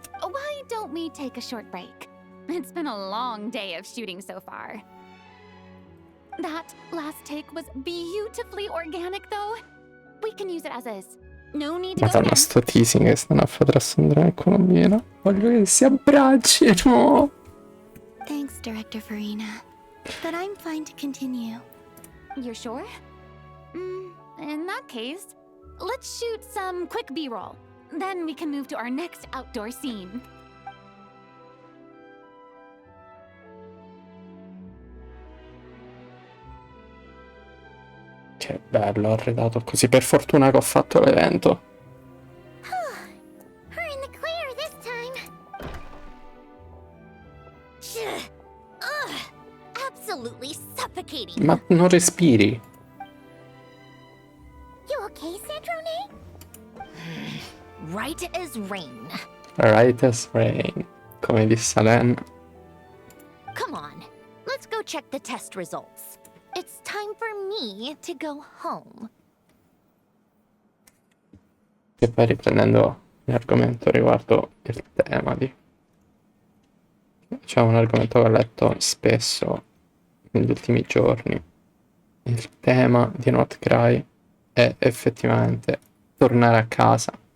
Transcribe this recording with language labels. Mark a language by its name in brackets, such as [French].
[English] Why don't we take a short break? It's been a long day of shooting so far. That last take was beautifully organic, though. We can use it as is. No need to go [Italian] Madonna, [English] again. [Italian] sto teasing che stanno a fare tra Sandra e Colombina. Voglio che si abbraccino. [English] Thanks, Director Farina. But I'm fine to continue. You're sure? In that case, let's shoot some quick B-roll. Then we can move to our next outdoor scene. [Italian] Che bello, arredato così. Per fortuna che ho fatto l'evento. [English] We're in the clear this time. Ugh, absolutely suffocating. [Italian] Ma non respiri. [English] You okay, Sandrone? Right as rain. Right as rain. [Italian] Come disse [English] Len. Come on, let's go check the test results. It's time for me to go home. [Italian] E poi riprendendo l'argomento riguardo il tema di... C'è un argomento che ho letto spesso negli ultimi giorni. Il tema di Not Cry è effettivamente tornare a casa.